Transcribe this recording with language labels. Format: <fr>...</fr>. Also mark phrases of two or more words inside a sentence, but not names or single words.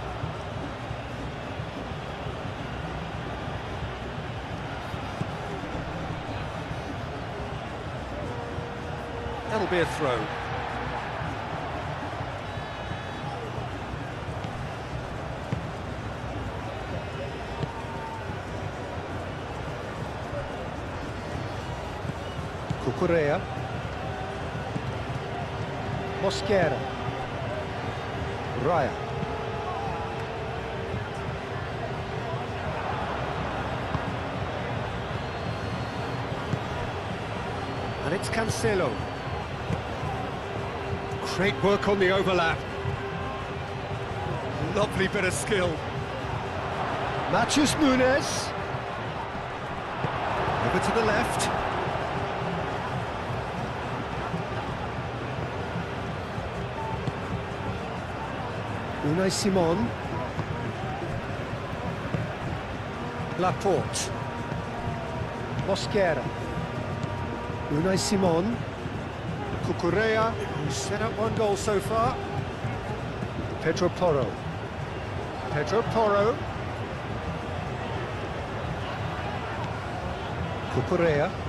<en>That'll be a throw. Cucurella. Mosquera. Raya. And it's Cancelo. Great work on the overlap. Lovely bit of skill. Matheus Nunes. Over to the left. Unai Simon. Laporte. Mosquera. Unai Simon. Cucurella, who's set up one goal so far. Pedro Porro. Pedro Porro. Cucurella.</en>